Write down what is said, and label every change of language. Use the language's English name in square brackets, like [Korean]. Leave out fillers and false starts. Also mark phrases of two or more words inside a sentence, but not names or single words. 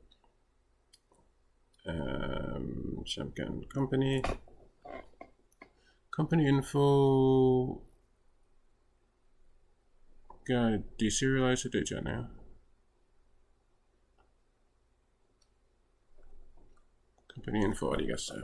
[Korean] 잠깐 [English] company info [Korean] 가 deserialize 되지 않아요? [English] company info [Korean] 어디 갔어요?